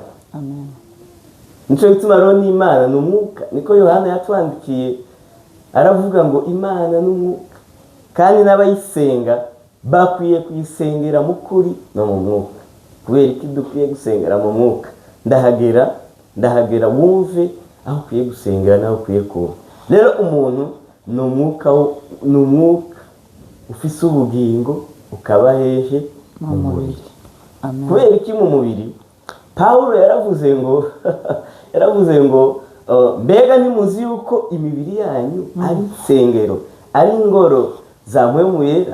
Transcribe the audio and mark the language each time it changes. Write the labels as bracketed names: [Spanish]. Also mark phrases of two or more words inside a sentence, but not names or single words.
[Rundi] Nico gituma rero n'Imana ni umwuka, niko Yohana yatwandikiye aravuga ngo Imana ni umwuka, kandi n'abayisenga bakwiye kuyisengera mu kuri no mu mwuka. Kubera iki dukwiye gusengera mu mwuka? Ndahagera wumve aho ukwiye gusengera naho ukwiye kuba. Rero umuntu ni umwuka ufise ubugingo, ukaba hehe? Mu mubiri. Kubera iki mu mubiri? Pawulo yaravuze ngo mbega ntimuzi yuko imibiri yanyu ari insengero, ari ingoro za mpwemu yera?